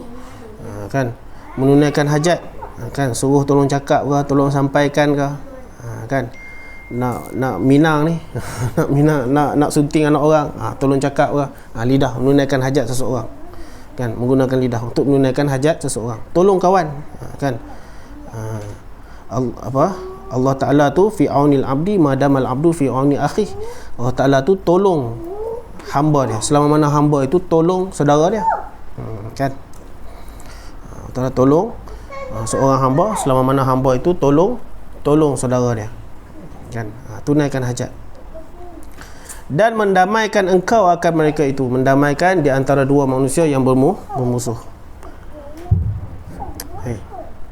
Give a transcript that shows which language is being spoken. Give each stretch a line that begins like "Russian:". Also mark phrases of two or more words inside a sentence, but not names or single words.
Malay: Kan, menunaikan hajat, kan, suruh tolong cakap ke, tolong sampaikan ke, kan, nak minang ni nak sunting anak orang, tolong cakap ke, lidah menunaikan hajat seseorang. Kan, menggunakan lidah untuk menunaikan hajat seseorang. Tolong kawan, kan. Allah Ta'ala tu
Arabic: في عون العبد ما دام العبد في عون أخي.
Malay: Allah Ta'ala tu tolong hamba dia selama mana hamba itu tolong saudara dia. Kan, Allah Ta'ala tolong seorang hamba selama mana hamba itu tolong saudara dia. Kan, tunaikan hajat. Dan mendamaikan engkau akan mereka itu, mendamaikan di antara dua manusia yang bermusuh.